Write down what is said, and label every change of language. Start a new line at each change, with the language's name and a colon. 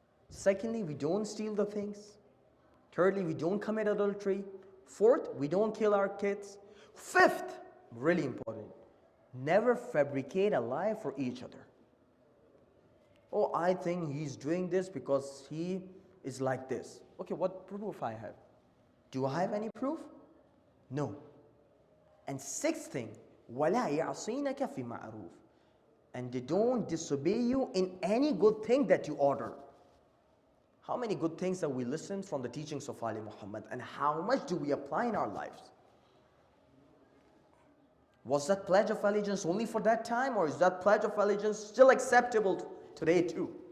English: Secondly, we don't steal the things. Thirdly, we don't commit adultery. Fourth, we don't kill our kids. Fifth, really important, never fabricate a lie for each other. Oh, I think he's doing this because he is like this. Okay, what proof I have? Do I have any proof? No. And sixth thing,
Arabic: وَلَا يَعْصِينَكَ فِي مَعْرُوفٍ.
English: And they don't disobey you in any good thing that you order. How many good things that we listen from the teachings of Ali Muhammad, and how much do we apply in our lives? Was that Pledge of Allegiance only for that time, or is that Pledge of Allegiance still acceptable today too?